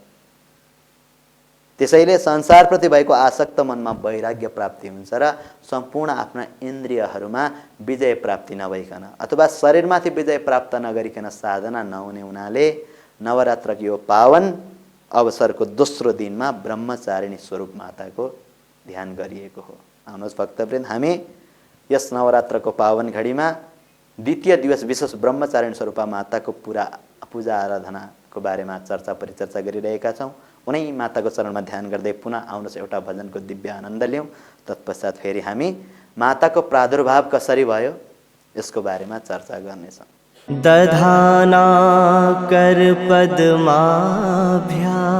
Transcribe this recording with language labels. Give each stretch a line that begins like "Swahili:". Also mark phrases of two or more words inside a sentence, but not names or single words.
Nepali: त्यसैले संसारप्रति भएको आसक्त मनमा वैराग्य प्राप्ति हुन्छ र सम्पूर्ण आफ्ना इन्द्रियहरूमा विजय प्राप्ति नभइकन अथवा शरीरमाथि विजय प्राप्त नगरिकन साधना नहुने हुनाले नवरात्रको यो पावन अवसरको दोस्रो दिनमा ब्रह्मचारिणी स्वरूप माताको ध्यान गरिएको हो। आउनुहोस् भक्तवृन्द, हामी यस नवरात्रको पावन घडीमा द्वितीय दिवस विशेष ब्रह्मचारिणी स्वरूपा माताको पूजा आराधनाको बारेमा चर्चा परिचर्चा गरिरहेका छौँ। उनै माताको चरणमा ध्यान गर्दै पुनः आउनुहोस् एउटा भजनको दिव्य आनन्द लियौँ। तत्पश्चात फेरि हामी माताको प्रादुर्भाव कसरी भयो यसको बारेमा चर्चा गर्नेछौँ।
Sanskrit: दधाना कर पद्माभ्या।